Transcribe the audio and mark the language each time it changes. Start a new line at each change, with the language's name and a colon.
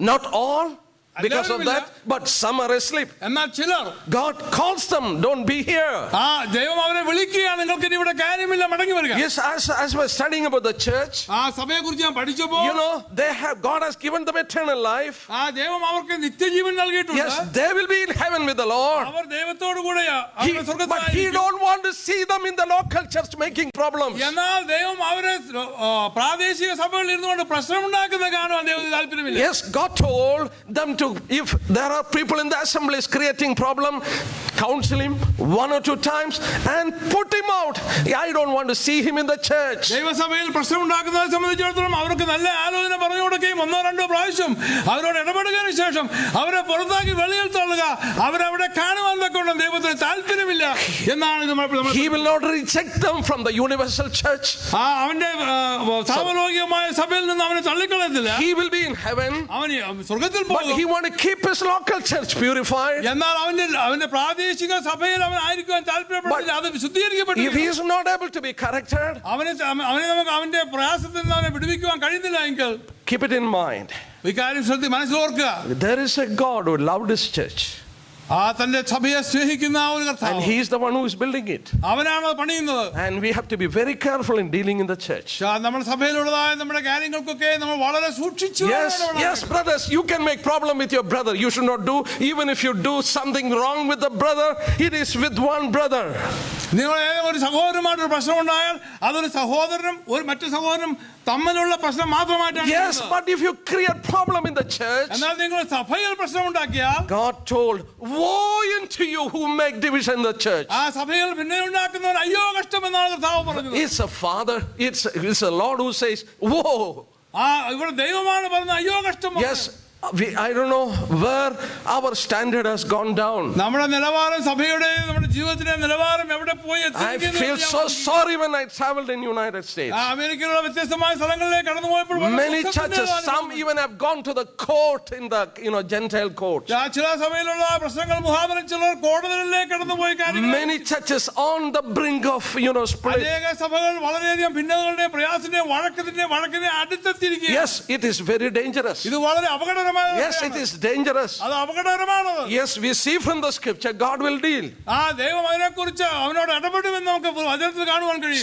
English: Not all because of that, but some are asleep.
Malayalam: എന്നാൽ ചിലർ,
English: God calls them, don't be here.
Malayalam: ദൈവം അവരെ വിളിക്കുകയാണ്, നിങ്ങൾക്ക് ഇനി ഇവിടെ കാര്യമില്ല, മടങ്ങി വരിക.
English: Yes, as we're studying about the church,
Malayalam: സഭയെ കുറിച്ച് ഞാൻ പഠിച്ചപ്പോൾ,
English: you know, God has given them eternal life.
Malayalam: ദൈവം അവർക്ക് നിത്യജീവൻ നൽകിയിട്ടുണ്ട്.
English: Yes, they will be in heaven with the Lord.
Malayalam: അവർ ദൈവത്തോട് കൂടെയാ.
English: But he don't want to see them in the local church making problems.
Malayalam: എന്നാൽ ദൈവം അവരെ പ്രാദേശിക സഭകളിൽ ഇരുന്നുകൊണ്ട് പ്രശ്നമുണ്ടാക്കുന്ന കാണുവാൻ ദൈവത്തിന് താല്പര്യമില്ല.
English: Yes, God told them to, if there are people in the assemblies creating problem, counsel him 1 or 2 times and put him out. I don't want to see him in the church.
Malayalam: ദൈവസഭയിൽ പ്രശ്നമുണ്ടാക്കുന്നതിനെ സംബന്ധിച്ചിടത്തോളം അവർക്ക് നല്ല ആലോചന പറഞ്ഞു കൊടുക്കുകയും 1-2 പ്രാവശ്യം അവരോട് ഇടപെടുകയും ശേഷം അവരെ പുറത്താക്കി വെളിയിൽ തള്ളുക. അവരവിടെ കാണുവാൻ തക്കൊണ്ട് ദൈവത്തിന് താല്പര്യമില്ല എന്നാണ്.
English: He will not reject them from the universal church.
Malayalam: അവന്റെ സാർവലോകികമായ സഭയിൽ നിന്ന് അവനെ തള്ളിക്കളയത്തില്ല.
English: He will be in heaven.
Malayalam: അവൻ സ്വർഗ്ഗത്തിൽ പോകും.
English: But he want to keep his local church purified.
Malayalam: എന്നാൽ അവന്റെ പ്രാദേശിക സഭയിൽ അവൻ ആയിരിക്കാൻ താല്പര്യപ്പെടുന്നില്ല. അത് ശുദ്ധീകരിക്കപ്പെട്ടില്ല.
English: If he is not able to be corrected,
Malayalam: അവനെ നമുക്ക് അവന്റെ പ്രയാസത്തിൽ നിന്ന് അവനെ വിടുവിക്കുവാൻ കഴിയുന്നില്ല എങ്കിൽ,
English: keep it in mind.
Malayalam: ഈ കാര്യം മനസ്സിലോർക്കുക.
English: There is a God who loved his church.
Malayalam: തന്റെ സഭയെ സ്നേഹിക്കുന്ന ഒരു കർത്താവ്.
English: And he is the one who is building it.
Malayalam: അവനാണ് പണിയുന്നത്.
English: And we have to be very careful in dealing in the church.
Malayalam: നമ്മുടെ സഭയിലുള്ളതായ നമ്മുടെ കാര്യങ്ങൾക്കൊക്കെ നമ്മൾ വളരെ സൂക്ഷിച്ചു.
English: Yes, brothers, you can make problem with your brother. You should not do. Even if you do something wrong with the brother, it is with one brother.
Malayalam: നിങ്ങൾ ഒരു സഹോദരനുമായിട്ടൊരു പ്രശ്നം ഉണ്ടായാൽ അതൊരു സഹോദരനും ഒരു മറ്റു സഹോദരനും തമ്മിലുള്ള പ്രശ്നം മാത്രമായിട്ടാണ്.
English: Yes, but if you create problem in the church,
Malayalam: എന്നാൽ നിങ്ങൾ സഭയിൽ പ്രശ്നം ഉണ്ടാക്കിയാൽ,
English: God told, woe unto you who make division in the church.
Malayalam: ആ സഭയിൽ ഭിന്നത ഉണ്ടാക്കുന്നവൻ അയ്യോ കഷ്ടം എന്നാണ് കർത്താവ് പറഞ്ഞത്.
English: It's a father, it's a Lord who says, woe.
Malayalam: ഇവിടെ ദൈവമാണ് പറഞ്ഞത് അയ്യോ കഷ്ടം.
English: Yes, I don't know where our standard has gone down.
Malayalam: നമ്മുടെ നിലവാരം, സഭയുടെ നമ്മുടെ ജീവിതത്തിന്റെ നിലവാരം എവിടെ പോയി എത്തിയിരിക്കുന്നു.
English: I feel so sorry when I traveled in United States.
Malayalam: അമേരിക്കയിലുള്ള വ്യത്യസ്തമായ സ്ഥലങ്ങളിലേക്ക് കടന്നു പോയപ്പോൾ
English: many churches, some even have gone to the court in the Gentile court.
Malayalam: ചില സഭയിലുള്ള പ്രശ്നങ്ങൾ മുഖാന്തരം ചിലർ കോടതികളിലേക്ക് കടന്നു പോയി.
English: Many churches on the brink of split.
Malayalam: അനേക സഭകൾ വളരെയധികം ഭിന്നതകളുടെ പ്രയാസത്തിന്റെ വഴക്കിന്റെ അടുത്തെത്തിയിരിക്കുകയാണ്.
English: Yes, it is very dangerous.
Malayalam: ഇത് വളരെ അപകടകരമാണ്. അപകടകരമായ
English: Yes, it is dangerous.
Malayalam: അത് അപകടകരമാണത്.
English: Yes, we see from the scripture God will deal.
Malayalam: ആ ദൈവം അതിനെക്കുറിച്ച് അവനോട് ഇടപെടുമെന്ന് നമുക്ക് വചനത്തിൽ കാണുവാൻ കഴിയും.